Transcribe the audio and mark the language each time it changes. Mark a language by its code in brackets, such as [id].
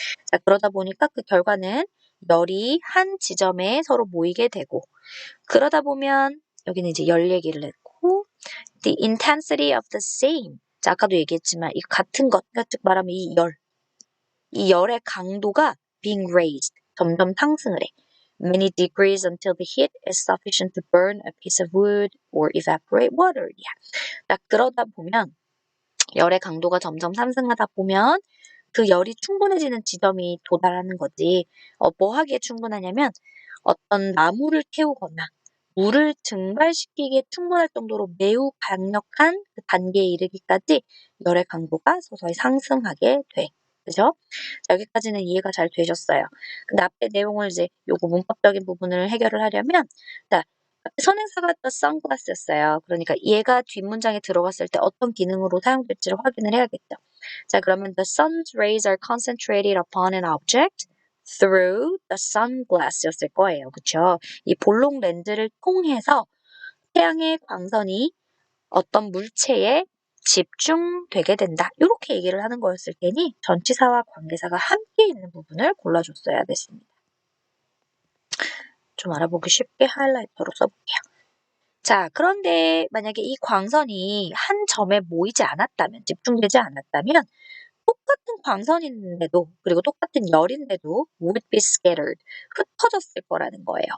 [ko] 자, 그러다 보니까 그 결과는 열이 한 지점에 서로 모이게 되고 그러다 보면 여기는 이제 열 얘기를 했고 [en] the intensity of the same. [ko] 자, 아까도 얘기했지만 이 같은 것, 즉 말하면 이 열의 강도가 [en] being raised, [ko] 점점 상승을 해. [en] Many degrees until the heat is sufficient to burn a piece of wood or evaporate water. [ko] 자, 그러다 보면 열의 강도가 점점 상승하다 보면 그 열이 충분해지는 지점이 도달하는 거지. 뭐 하기에 충분하냐면 어떤 나무를 태우거나 물을 증발시키기에 충분할 정도로 매우 강력한 그 단계에 이르기까지 열의 강도가 서서히 상승하게 돼. 그죠? 자, 여기까지는 이해가 잘 되셨어요. 근데 앞에 내용을 이제 요거 문법적인 부분을 해결을 하려면 자, 선행사가 또 선글라스였어요. 그러니까 얘가 뒷문장에 들어갔을 때 어떤 기능으로 사용될지를 확인을 해야겠죠. 자, 그러면 [en] the sun's rays are concentrated upon an object through the sunglass [ko] 였을 거예요. 그쵸? 이 볼록 렌즈를 통해서 태양의 광선이 어떤 물체에 집중되게 된다. 이렇게 얘기를 하는 거였을 테니 전치사와 관계사가 함께 있는 부분을 골라줬어야 됐습니다. 좀 알아보기 쉽게 하이라이터로 써볼게요. 자, 그런데 만약에 이 광선이 한 점에 모이지 않았다면, 집중되지 않았다면 똑같은 광선인데도 그리고 똑같은 열인데도 [en] would be scattered, [ko] 흩어졌을 거라는 거예요.